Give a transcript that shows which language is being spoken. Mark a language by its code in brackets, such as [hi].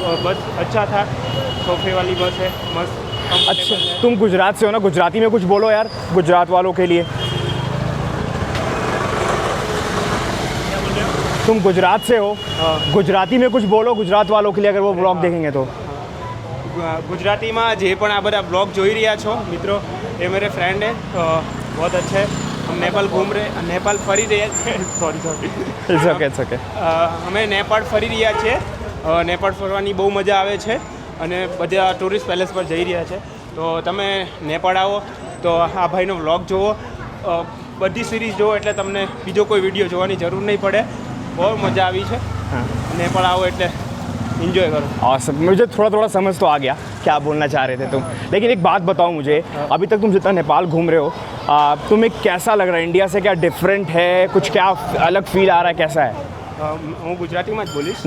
[hi] और बस अच्छा था, सोफे वाली बस है, मस्त। अच्छा, तुम गुजरात से हो ना, गुजराती में कुछ बोलो यार गुजरात वालों के लिए। तुम गुजरात से हो, गुजराती में कुछ बोलो गुजरात वालों के लिए, अगर वो ब्लॉग देखेंगे तो। [gu] ગુજરાતીમાં જે પણ આ બધા બ્લોગ જોઈ રહ્યા છો મિત્રો, એ [hi] मेरे फ्रेंड है, बहुत अच्छे है। हम नेपाल घूम रहे, नेपाल [gu] ફરી રહ્યા છીએ। Sorry [en] It's okay, it's okay. [gu] અમે નેપાળ ફરી રહ્યા છીએ। નેપાળ ફરવાની બહુ મજા આવે છે અને બધા ટુરિસ્ટ પેલેસ પર જઈ રહ્યા છે। તો તમે નેપાળ આવો તો આ ભાઈનો વ્લોગ જુઓ, બધી સિરીઝ જુઓ, એટલે તમને બીજો કોઈ વિડીયો જોવાની જરૂર નહીં પડે। બહુ મજા આવી છે। [hi] नेपाल आओ એટલે एंजॉय करो। और मुझे थोड़ा थोड़ा समझ तो आ गया क्या बोलना चाह रहे थे तुम, लेकिन एक बात बताओ मुझे, अभी तक तुम जितना नेपाल घूम रहे हो, तुम्हें कैसा लग रहा है? इंडिया से क्या डिफरेंट है? कुछ क्या अलग फील आ रहा है? कैसा है? [gu] હું ગુજરાતીમાં જ બોલીશ.